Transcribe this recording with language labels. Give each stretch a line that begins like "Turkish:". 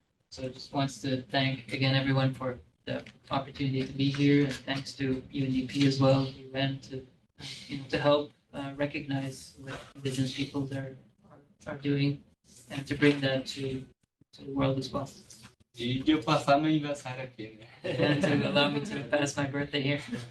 English: So I just wants to thank again everyone for the opportunity to be here, and thanks to UNDP as well, UN, to help recognize what Indigenous peoples are doing, and to bring that to the world as well.
Portuguese: E de eu passar meu aniversário aqui, né?
English: And to allow me to pass my birthday here.